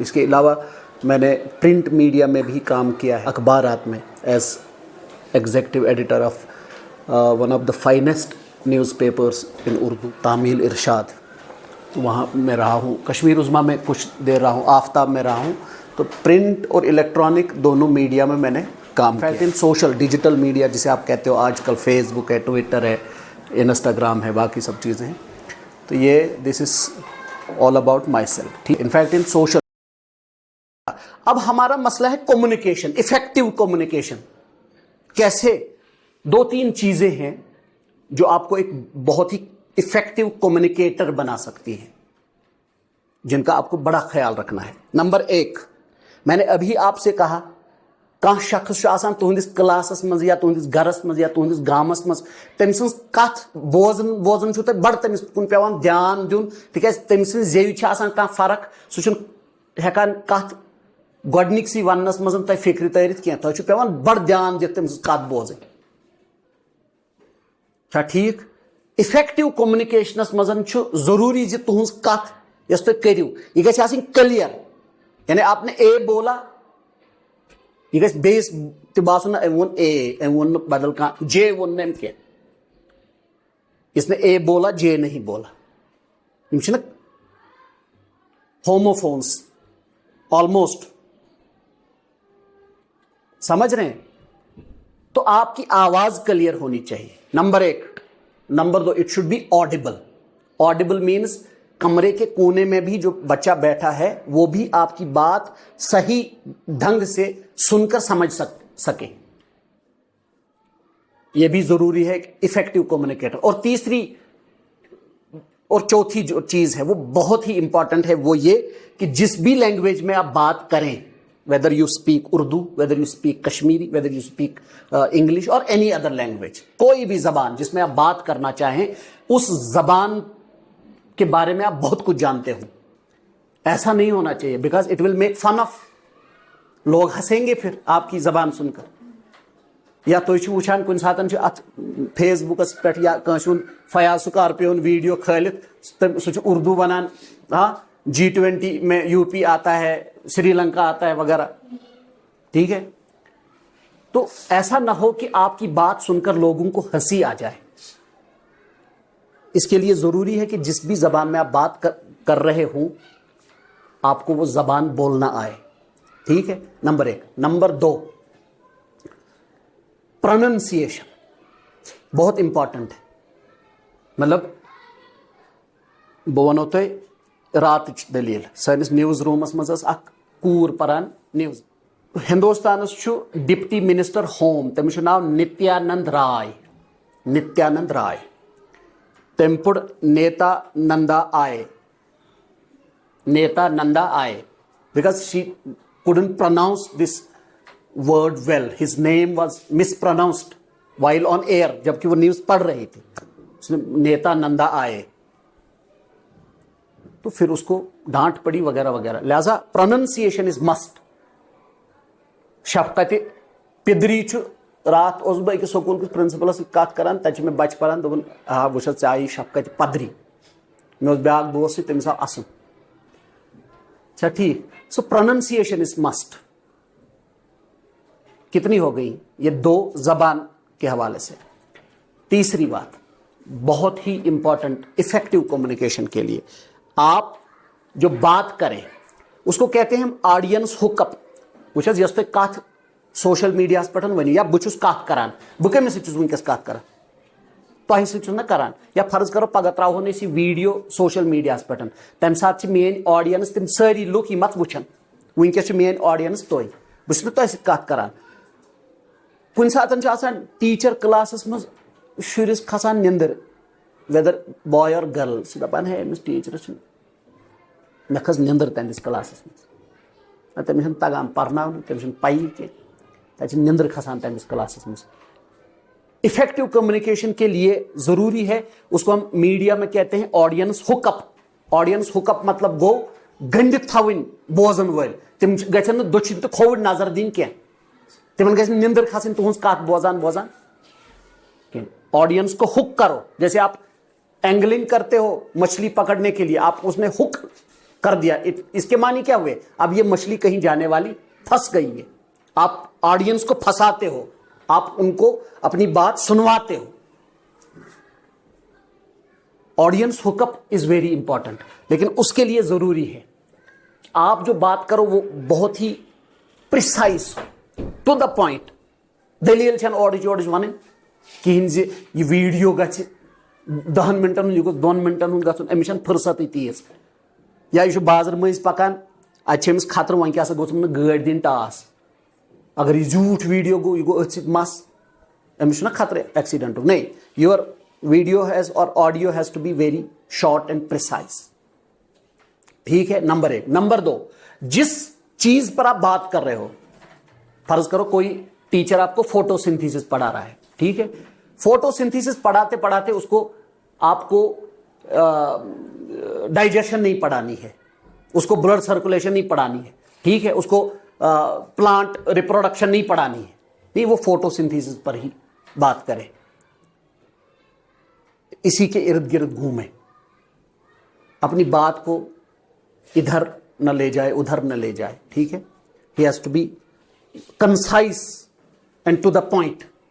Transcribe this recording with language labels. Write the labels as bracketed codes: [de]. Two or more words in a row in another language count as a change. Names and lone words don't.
[ur] اس کے علاوہ میں نے پرنٹ میڈیا میں بھی کام کیا ہے، اخبارات میں [en] as executive editor of one of the finest newspapers in Urdu, [ur] تعمیل ارشاد، وہاں میں رہا ہوں۔ کشمیر عظمیٰ میں کچھ دیر رہا ہوں، آفتاب میں رہا ہوں۔ تو پرنٹ اور الیکٹرانک دونوں میڈیا میں میں نے کام کیا۔ [en] in social digital media [ur] جسے آپ کہتے ہو آج کل، فیس بک ہے، ٹویٹر ہے، انسٹاگرام ہے، باقی سب چیزیں ہیں۔ تو یہ [en] this is all about myself, [ur] ٹھیک۔ [en] in fact in social [ur] اب ہمارا مسئلہ ہے کمیونیکیشن، [en] effective communication. [ur] کیسے؟ 2-3 چیزیں ہیں جو آپ کو ایک بہت ہی [en] effective communicator [ur] بنا سکتی ہیں، جن کا آپ کو بڑا خیال رکھنا ہے۔ [ks] نمبر 1، میں نے ابھی آپ سے کہا کانٛہہ شخص چھُ آسان تُہنٛدِس کلاسس منٛز یا تُہنٛدِس گرس منٛز یا تُہنٛدِس گامس منٛز، تٔمۍ سٕنٛز کتھ بوزن چھُو تۄہہِ بڑٕ تٔمِس کُن پیٚوان دھیان دیُن، تِکیازِ تٔمۍ سٕنٛزِ زیوِ چھِ آسان کانٛہہ فرق، سُہ چھُنہٕ ہٮ۪کان کتھ گۄڈنِکسٕے وننس منٛز تۄہہِ فکرِ تٲرِتھ کینٛہہ، تۄہہِ چھُ پیٚوان بڑٕ دھیان دِتھ تٔمۍ سٕنٛز کتھ بوزٕنۍ، چھا ٹھیک؟ [en] effective communications [ks] منٛز چھُ ضروری زِ تُہنز کتھ یس تُہۍ کٔرِو یہِ گژھِ آسٕنۍ کلیئر، [ur] یعنی آپ نے اے بولا، [ks] یہ گژھِ بیٚیِس تہِ باسُن نہ أمۍ ووٚن اے، أمۍ ووٚن نہٕ بدل کانٛہہ جے ووٚن نہٕ أمۍ کینٛہہ، [ur] اس نے اے بولا جے نہیں بولا۔ [ks] یِم چھِنہ [en] homophones almost, [ur] سمجھ رہے ہیں؟ تو آپ کی آواز کلیئر ہونی چاہیے، نمبر 1۔ نمبر 2، [en] it should be audible. audible means [ur] کمرے کے کونے میں بھی جو بچہ بیٹھا ہے وہ بھی آپ کی بات صحیح ڈھنگ سے سن کر سمجھ سکے، یہ بھی ضروری ہے [en] effective communicator. [ur] اور تیسری اور چوتھی جو چیز ہے وہ بہت ہی امپورٹنٹ ہے، وہ یہ کہ جس بھی لینگویج میں آپ بات کریں، [en] whether you speak [ur] اردو، [en] whether you speak [ur] کشمیری، [en] whether you speak [ur] انگلش اور [en] any other language, [ur] کوئی بھی زبان جس میں آپ بات کرنا چاہیں اس زبان کے بارے میں آپ بہت کچھ جانتے ہو۔ ایسا نہیں ہونا چاہیے، [en] because it will make fun of, [ur] لوگ ہنسیں گے پھر آپ کی زبان سن کر۔ [ks] یا تُہۍ چھِو وٕچھان کُنہِ ساتہٕ چھُ اتھ فیس بکس پٮ۪ٹھ یا کٲنٛسہِ ہُنٛد فیاض سکارپیون ویڈیو کھٲلِتھ، سُہ چھُ اردو ونان، [ur] ہاں G20 میں یو پی آتا ہے، سری لنکا آتا ہے وغیرہ، ٹھیک ہے۔ تو ایسا نہ ہو کہ آپ کی بات سن کر لوگوں کو ہنسی آ جائے۔ اس کے لیے ضروری ہے کہ جس بھی زبان میں آپ بات کر رہے ہوں آپ کو وہ زبان بولنا آئے، ٹھیک ہے، نمبر 1۔ نمبر 2، پروننسیشن بہت امپورٹنٹ ہے۔ [ks] مطلب بہٕ وَنو تۄہہِ راتٕچ دٔلیٖل، سٲنِس نِوٕز روٗمَس منٛز ٲس اکھ کوٗر پران نِوٕز۔ ہندوستانس چھُ [en] deputy minister home, [ks] تٔمِس چھُ ناو نتیانند رائے، نتیانند رائے۔ تٔمۍ پوٚر نیتا نندا آئے، نیتا نندا آئے، [en] because she couldn't pronounce this word well. His name was mispronounced while on air، [ur] جبکہ وہ نیوز پڑھ رہی تھی، اس نے نیتا نندا آئے، تو پھر اس کو ڈانٹ پڑی وغیرہ وغیرہ۔ [en] لہذا pronunciation is must. [ur] شفقت پدری [ks] چھُ، رات اوسُس بہٕ أکِس سکوٗل کِس پرنسپلس سۭتۍ کتھ کران، تتہِ چھِ مےٚ بچہِ پران، دوٚپُن آ وٕچھ حظ ژےٚ آیی [ur] شفقت پدری۔ [ks] مےٚ اوس بیاکھ دوس سۭتۍ، تٔمِس آو اَسُن، [ur] اچھا ٹھیک۔ [en] so pronunciation is must. [ur] کتنی ہو گئی یہ 2 زبان کے حوالے سے۔ تیسری بات بہت ہی امپورٹنٹ [en] effective communication [ur] کے لیے، آپ جو بات کریں اس کو کہتے ہیں ہم [en] audience hook up. [ks] وٕچھ حظ یۄس تُہۍ کتھ سوشل میڈیاہس پٮ۪ٹھ ؤنِو، یا بہٕ چھُس کتھ کران، بہٕ کٔمِس سۭتۍ چھُس وٕنکیٚس کتھ کران، تۄہہِ سۭتۍ چھُس نہ کران یا فرض کرو پگہہ تراوہون أسۍ یہِ ویٖڈیو سوشل میٖڈیاہس پٮ۪ٹھ تمہِ ساتہٕ چھِ میٲنۍ آڈینس تِم سٲری لُکھ یِم اتھ وٕچھن وٕنکیٚس چھِ میٲنۍ آڈینس تُہۍ بہٕ چھُس نہٕ تۄہہِ سۭتۍ کتھ کران کُنہِ ساتہٕ چھُ آسان ٹیٖچر کلاسس منٛز شُرِس کھسان نِندٕر [en] whether boy or girl [ks] سُہ دپان ہے أمِس ٹیٖچرس چھُ مےٚ کھٔژ نِندٕر تٔمِس کلاسس منٛز تٔمِس چھُنہٕ تگان پرناونہٕ تٔمِس چھُنہٕ پَیی کینٛہہ تَتہِ چھِ نِندٕر کھسان تٔمِس کلاسس منٛز [ur] افیکٹو کمیونیکیشن کے لیے ضروری ہے اس کو ہم میڈیا میں کہتے ہیں [en] audience hook up audience hook up [ur] مطلب [ks] گو گٔنڈِتھ تھاوٕنۍ بوزن وٲلۍ تِم گژھن نہٕ دٔچھِنۍ تہٕ کھووٕرۍ نظر دِنۍ کینٛہہ تِمن گژھِ نہٕ نِندٕر کھسٕنۍ تُہنٛز کتھ بوزان کینٛہہ [ur] آڈینس کو ہک کرو جیسے آپ اینگلنگ کرتے ہو مچھلی پکڑنے کے لیے آپ اس نے ہک کر دیا اس کے معنی کیا ہوئے اب یہ مچھلی کہیں جانے والی پھنس گئی ہے آپ آڈینس کو پھنساتے ہو آپ ان کو اپنی بات سنواتے ہو [en] audience hook up is very important [ur] لیکن اس کے لیے ضروری ہے آپ جو بات کرو وہ بہت ہی [en] precise to the point [ks] دلیل چھنہٕ اورٕچ یورٕچ وَنٕنۍ کِہیٖنۍ زِ یہِ ویٖڈیو گژھِ 10 منٹن ہُنٛد یہِ گوٚژھ 2 منٹن ہُنٛد گژھُن أمِس چھنہٕ فرصتٕے تیٖژ یا یہِ چھُ بازر مٔنٛزۍ پکان اَتہِ چھِ أمِس خطرٕ وۄنۍ کیٛاہ سا گوٚژھ نہٕ گٲڑۍ دِنۍ ٹاس اگر یہِ زیوٗٹھ ویٖڈیو گوٚو یہِ گوٚو أتھۍ سۭتۍ مس أمِس چھُنہ خطرٕ ایکسیڈنٹُک [ur] نہیں [en] your video has or audio has to be very short and precise [ur] ٹھیک ہے نمبر 1 نمبر 2 جس چیز پر آپ بات کر رہے ہو فرض کرو کوئی ٹیچر آپ کو [en] photosynthesis [ur] پڑھا رہا ہے ٹھیک ہے [en] photosynthesis [ur] پڑھاتے پڑھاتے اس کو آپ کو ڈائجیشن نہیں پڑھانی ہے اس کو [en] blood circulation [ur] نہیں پڑھانی ہے ٹھیک ہے اس کو [en] plant reproduction [ur] نہیں پڑھانی ہے نہیں وہ [en] photosynthesis [ur] پر ہی بات کرے اسی کے ارد گرد گھومے اپنی بات کو ادھر نہ لے جائے ادھر نہ لے جائے ٹھیک ہے [en] he has to be concise and to the point